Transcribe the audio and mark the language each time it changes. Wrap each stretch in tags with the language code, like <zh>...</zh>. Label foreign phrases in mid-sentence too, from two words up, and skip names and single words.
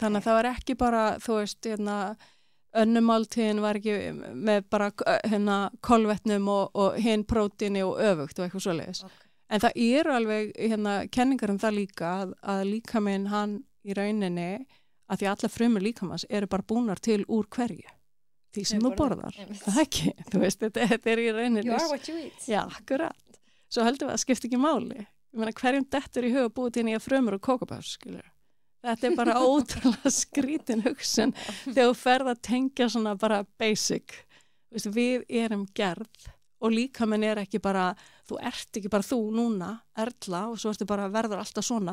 <is>Þannig að það var ekki bara, þú veist, önnumáltíðin var ekki með bara kolvetnum og hinn prótíni og öfugt og eitthvað svoleiðis. Okay. En það alveg kenningar það líka að líkaminn hann í rauninni að því alla frumur líkamans eru bara búnar til úr hverju. Því sem þú borðar. Það ekki, þú veist, þetta í rauninni.</is> <en>You are what you eat.</en> <is>Já, akkurat. Svo heldur við að skipta ekki máli. Ég meina, hverjum dettur í huga búið til nýja frumur og kókabás, skilur. Þetta bara ótrúlega skrítin hugsun þegar þú ferð að tengja svona bara basic. Veistu, við erum gerð og líkaminn ekki bara, þú ert ekki bara þú núna, Erla, og svo ertu bara verður alltaf svona.</is>